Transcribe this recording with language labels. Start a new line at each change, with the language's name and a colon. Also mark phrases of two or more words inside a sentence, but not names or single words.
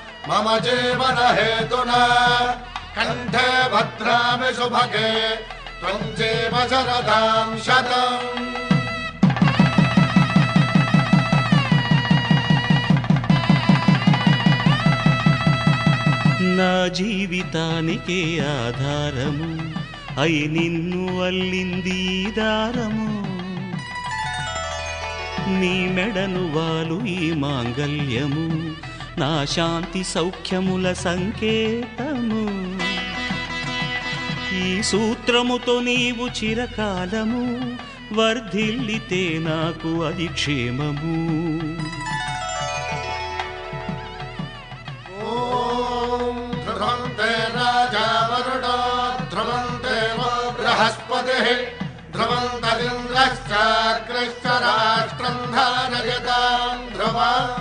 Sanskrit: मम जीवन हेतुना कंठे भद्रामि शुभगे त्वं जीव शरदां शतम्
Telugu: నా జీవితానికే ఆధారము అయి నిన్ను అల్లింది దారము నీ మెడను వాలు ఈ మాంగల్యము నా శాంతి సౌఖ్యముల సంకేతము ఈ సూత్రముతో నీవు చిరకాలము వర్ధిల్లితే నాకు అది క్షేమము
Sanskrit: राजा वरुणो ध्रुवन्ते वो बृहस्पतिः ध्रुवन्तरिन्द्रश्चाग्रश्च राष्ट्रं धारयतां ध्रुवम्